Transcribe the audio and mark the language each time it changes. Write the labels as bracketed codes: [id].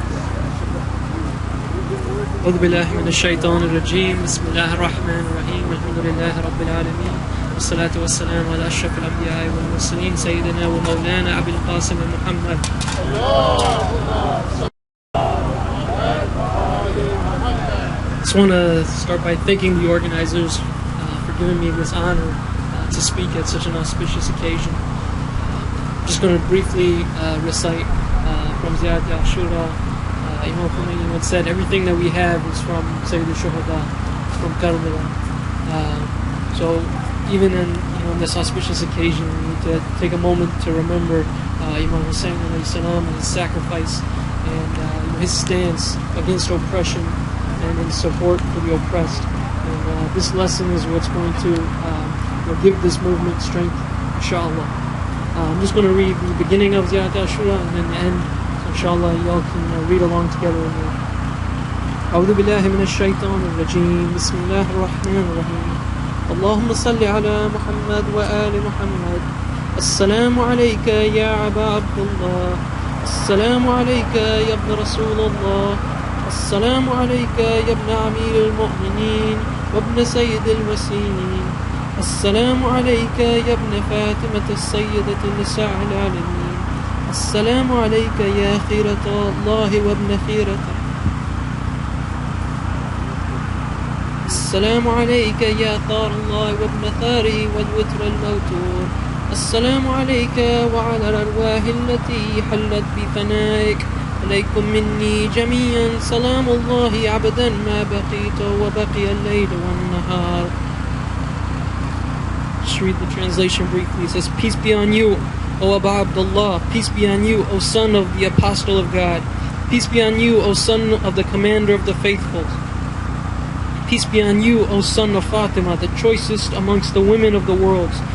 [ar] أعوذ بالله من الشيطان الرجيم بسم الله الرحمن الرحيم الحمد لله رب العالمين والصلاة والسلام على أشرف الأنبياء والمرسلين سيدنا ومولانا أبي القاسم محمد. [en] I just want to start by thanking the organizers for giving me this honor to speak at such an auspicious occasion. I'm just going to briefly recite from Ziyarat al-Shura. Imam Khomeini once said, everything that we have is from Sayyid al-Shuhada, from Karbala. So even in this auspicious occasion, we need to take a moment to remember Imam Hussein alayhi salam and his sacrifice and his stance against oppression and in support for the oppressed. And this lesson is what's going to give this movement strength, inshallah. I'm just going to read the beginning of Ziyarat al-Shura and then the end. Inshallah, y'all can read along together with me. [ar] أعوذ بالله من الشيطان الرجيم بسم الله الرحمن الرحيم اللهم صل على محمد وآل محمد السلام عليك يا أبا عبد الله السلام عليك يا ابن رسول الله السلام عليك يا ابن أمير المؤمنين وابن سيد الوسيمين السلام عليك يا ابن فاطمة السيدة نساء العالمين السلام عليك يا خيرة الله وابن خيرته السلام عليك يا ثار الله وابن ثاره والوتر الموتور السلام عليك وعلى الأرواح التي حلت بفنائك عليكم مني جميعا سلام الله عبدا ما بقيت وبقي الليل والنهار. [en] Just read the translation briefly. It says, peace be on you, O Abu Abdullah, peace be on you, O son of the Apostle of God. Peace be on you, O son of the Commander of the Faithful. Peace be on you, O son of Fatima, the choicest amongst the women of the world.